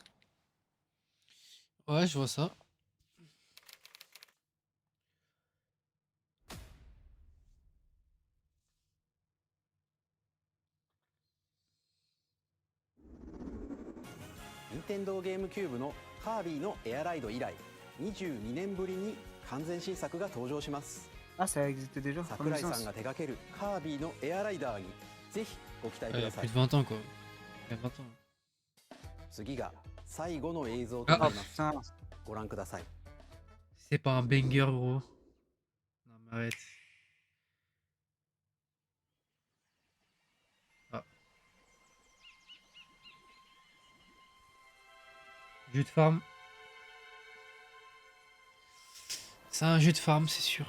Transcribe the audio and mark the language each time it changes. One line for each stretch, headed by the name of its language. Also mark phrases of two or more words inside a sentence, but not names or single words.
French: Ouais, je vois ça.
Japanese: Nintendo ゲームキューブのカービィのエアライド以来22年ぶりに完全新作が登場します。
French: Ah, ça existait déjà.
Japanese: 桜井さんが手掛けるカービィのエアライダーにぜひご期待く
French: Il y
Japanese: だ
French: a
Japanese: さ
French: plus
Japanese: い
French: de。20 ans, quoi. Il y a 20 ans.
Japanese: 次が最後の映像となります。
French: putain.
Japanese: ご覧ください。
French: C'est pas un banger, gros. Non, mais arrête. Ah. Jeu de farm. C'est un jeu de farm, c'est sûr.